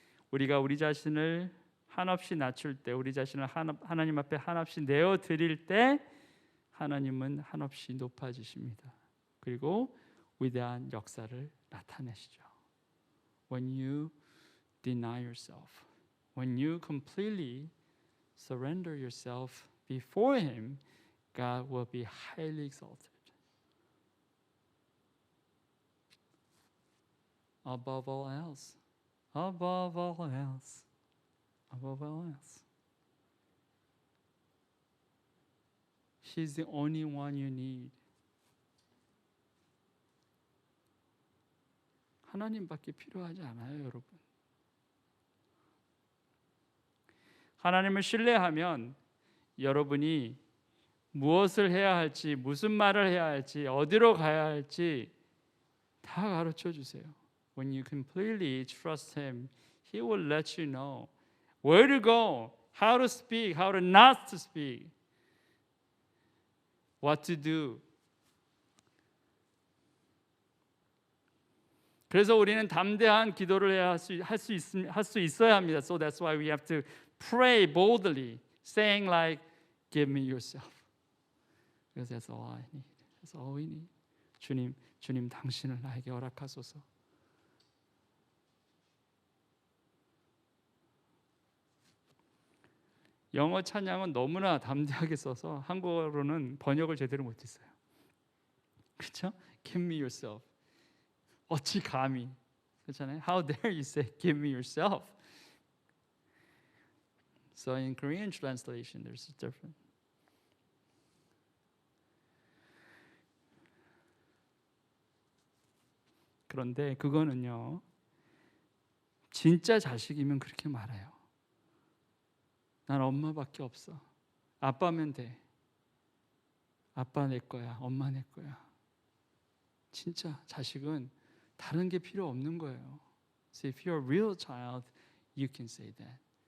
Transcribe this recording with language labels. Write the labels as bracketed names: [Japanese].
[Korean] 우리가 우리 자신을 한없이 낮출 때, 우리 자신을 하나님 앞에 한없이 내어 드릴 때 하나님은 한없이 높아지십니다. 그리고 위대한 역사를 나타내시죠. [English] When you deny yourself, when you completely surrender yourself before Him, God will be highly exalted. Above all else. Above all else. Above all else. She's the only one you need. [Korean] 하나님밖에 필요하지 않아요, 여러분. 하나님을 신뢰하면 여러분이 무엇을 해야 할지, 무슨 말을 해야 할지, 어디로 가야 할지 다 가르쳐 주세요. [English] When you completely trust Him, He will let you know where to go, how to speak, how to not to speak, what to do. [Korean] 그래서 우리는 담대한 기도를 할 수 있어야 합니다. [English] So that's why we have to pray boldly, saying like, "Give me yourself." Because that's all I need. That's all we need. [Korean] 주님 당신을 나에게 허락하소서. 영어 찬양은 너무나 담대하게 써서 한국어로는 번역을 제대로 못했어요. 그렇죠? [English] Give me yourself. [Korean] 어찌 감히, 그렇잖아요. [English] How dare you say give me yourself? So in Korean translation, there's a different. [Korean] 그런데 그거는요, 진짜 자식이면 그렇게 말해요. 난 엄마밖에 없어. 아빠면 돼. 아빠 내 거야. 엄마 내 거야. 진짜 자식은 다른 게 필요 없는 거예요. [English] So if you're a real child, you can say that.